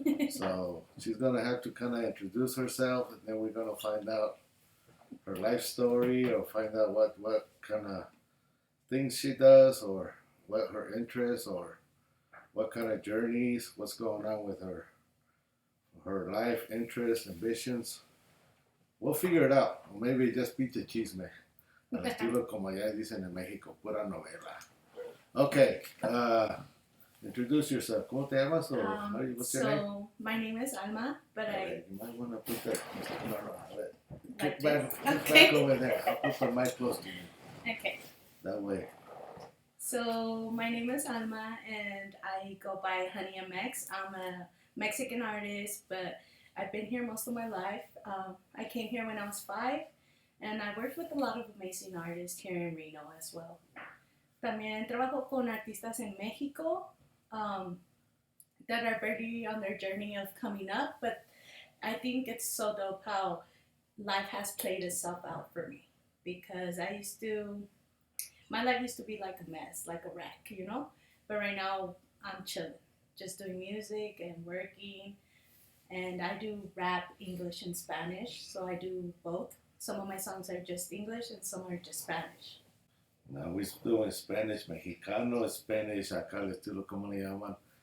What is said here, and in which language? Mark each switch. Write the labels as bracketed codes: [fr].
[en] So she's going to have to kind of introduce herself. And then we're going to find out her life story, or find out what kind of things she does, or what her interests, or what kind of journeys, what's going on with her life, interests, ambitions. We'll figure it out. Or maybe just [es] pinche chisme. Al estilo como ya dicen en México, pura novela. [en] Okay, introduce yourself. [es] ¿Cómo te llamas? [en] What's your name? So my name is Alma, but You might want to put that. No. Like Kick back over there. I'll put the mic close to you. Okay. That way. So my name is Alma, and I go by Hunnymx. I'm a Mexican artist, but I've been here most of my life. I came here when I was 5, and I worked with a lot of amazing artists here in Reno as well. [es] También trabajo con artistas en México [en] that are very on their journey of coming up, but I think it's so dope how life has played itself out for me, because my life used to be like a mess, like a wreck, but right now I'm chilling, just doing music and working, and I do rap, English, and Spanish, so I do both. Some of my songs are just English and some are just Spanish. Now we're doing Spanish, Mexicano, Spanish, [es] acá el estilo, ¿cómo le llaman?